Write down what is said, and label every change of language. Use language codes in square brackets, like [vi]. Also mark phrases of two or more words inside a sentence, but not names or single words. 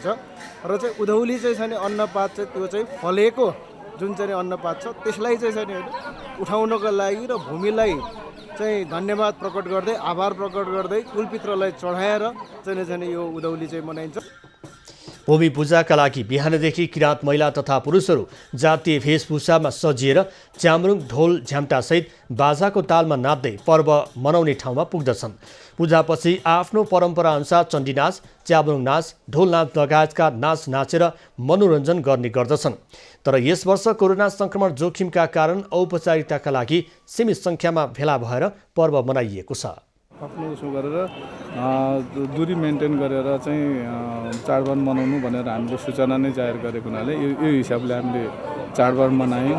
[ne] र चाहिँ उधौली चाहिँ छैन अन्नपात चाहिँ त्यो चाहिँ फलेको जुन चाहिँ अन्नपात छ त्यसलाई चाहिँ छैन उठाउनको लागि र भूमिलाई चाहिँ धन्यवाद प्रकट गर्दै, आभार प्रकट गर्दै कुलपित्रलाई चढाएर चाहिँ यो उधौली चाहिँ मनाइन्छ। भूमि पूजाका लागि बिहानदेखि किराँत महिला तथा पुरुषहरू जातीय वेशभूषामा सजिएर च्याम्रुङ, ढोल, झ्याम्टासहित बाजाको तालमा नाच्दै पर्व मनाउने ठाउँमा पुग्दछन्। पूजापछि आफ्नो परम्पराअनुसार चण्डी नाच, च्याब्रुङ नाच, ढोल नाच लगायतका नाच नाचेर मनोरञ्जन गर्ने गर्दछन्। तर यस वर्ष कोरोना संक्रमण जोखिमका कारण औपचारिकताका लागि सीमित सङ्ख्यामा भेला भएर पर्व मनाइएको छ। आफ्नो उसो गरेर दूरी मेन्टेन गरेर चाहिँ चाडबाड मनाउनु भनेर हामीले सूचना नै जाहेर गरेको हुनाले यो हिसाबले हामीले चाडबाड मनायौँ।